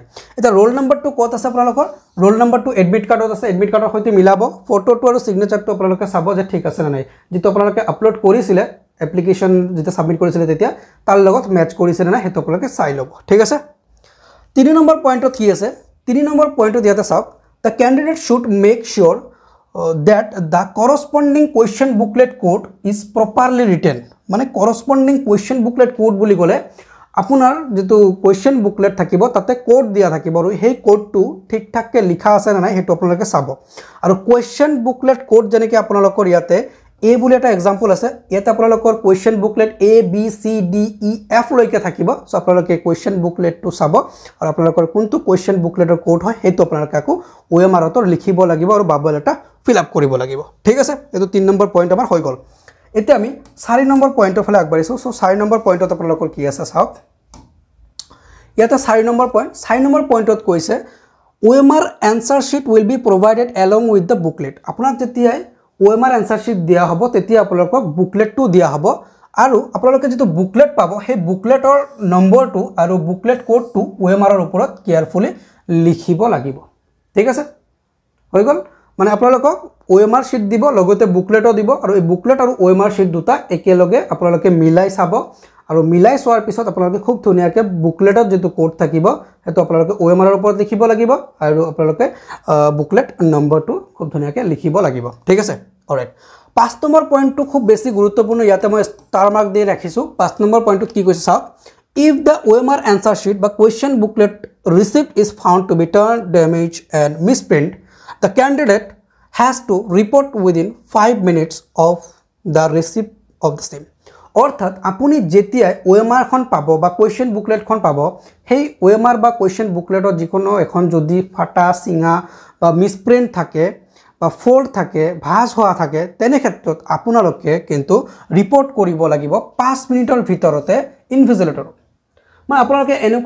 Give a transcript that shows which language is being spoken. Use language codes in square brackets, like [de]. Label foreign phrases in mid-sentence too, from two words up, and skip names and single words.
[as] এটা ৰোল নম্বৰটো ক'ত আছে, আপোনালোকৰ ৰোল নম্বৰটো [en] admit cardত [as] আছে, [en] admit cardৰ [as] সৈতে মিলাব, ফটোটো আৰু সিগনেচাৰটো আপোনালোকে চাব যে ঠিক আছে নে নাই, যেটো আপোনালোকে আপলোড কৰিছিলে এপ্লিকেশন যেতিয়া সাবমিট কৰিছিলে তেতিয়া তাৰ লগত ম্যাচ কৰিছে নে নাই হেতু আপোনালোকে চাই ল'ব। ঠিক আছে, 3 নম্বৰ পইণ্টত কি আছে, 3 নম্বৰ পইণ্টত ইয়াতে চাওক, [en] The candidate should make sure that the corresponding question booklet code is properly written। [as] মানে [en] corresponding question booklet code [as] বুলি ক'লে আপোনাৰ যেটো [en] question booklet [as] থাকিব তাতে কোড দিয়া থাকিব আৰু সেই কোডটো ঠিকঠাককে লিখা আছে না নাই হেতু আপোনালোকে চাব। আৰু [en] question booklet code [as] যেনেকৈ আপোনালোকৰ ইয়াতে A বুলি এটা এক্সাম্পল আছে, ইয়াতে আপোনালোকৰ [en] question booklet [as] A B C D E F লৈকে থাকিব। সো আপোনালোকে [en] question bookletটো [as] চাব আৰু আপোনালোকৰ কোনটো [en] question bookleter [as] কোড হয় হেতু আপোনালোকে আকৌ OMR-ত লিখিব লাগিব আৰু বাবল এটা ফিল আপ কৰিব লাগিব। ঠিক আছে, এটো 3 নম্বৰ পইণ্ট আমাৰ হৈ গল। এতিয়া আমি 4 নম্বৰ পইণ্টৰ ফালে আগবাঢ়িছো। সো 4 নম্বৰ পইণ্টত আপোনালোকৰ কি আছে চাওক, ইয়াতে 4 নম্বৰ পইণ্ট, 4 নম্বৰ পইণ্টত কৈছে [en] OMR answer sheet will be provided along with the booklet। [as] আপোনাক যেতিয়াই [en] OMR answer sheet [as] দিয়া হ'ব তেতিয়া আপোনালোকক বুকলেটটো দিয়া হ'ব আৰু আপোনালোকে যেটো বুকলেট পাব সেই বুকলেটৰ নম্বৰটো আৰু বুকলেট কোডটো OMR-ৰ ওপৰত কেয়াৰফুলি লিখিব লাগিব। ঠিক আছে, হৈ গল। মানে আপোনালোকক [en] OMR sheet [as] দিব, লগতে বুকলেটো দিব আৰু এই বুকলেট আৰু [en] OMR sheet [as] দুটা একেলগে আপোনালোকে মিলাই চাব আৰু মিলাই চোৱাৰ পিছত আপোনালোকে খুব ধুনীয়াকৈ বুকলেটত যেটো কোড থাকিব হেতু আপোনালোকে OMR-ৰ ওপৰত লিখিব লাগিব আৰু আপোনালোকে বুকলেট নম্বৰটো খুব ধুনীয়াকৈ লিখিব লাগিব। ঠিক আছে, অলৰাইট। 5 নম্বৰ পইণ্টটো খুব বেছি গুৰুত্বপূৰ্ণ, ইয়াতে মই [en] star mark [as] দি ৰাখিছো। 5 নম্বৰ পইণ্টত কি কৈছে চাওক, [en] if the OMR answer sheet বা question booklet receipt is found to be torn, damaged and misprint, the candidate has to report within 5 minutes of the receipt of the same। [as] অৰ্থাৎ আপুনি যেতিয়া OMR-খন পাব বা [en] question bookletখন [as] পাব সেই OMR বা [en] question bookletত [as] যিকোনো এখন যদি ফাটা চিঙা বা মিছপ্ৰিণ্ট থাকে বা ফল্ট থাকে ভাঁজ হোৱা থাকে তেনে ক্ষেত্ৰত আপোনালোকে কিন্তু ৰিপৰ্ট কৰিব লাগিব 5 মিনিটৰ ভিতৰতে ইনভিজিলেটৰক মানে আপোনালোকে এনেকুৱা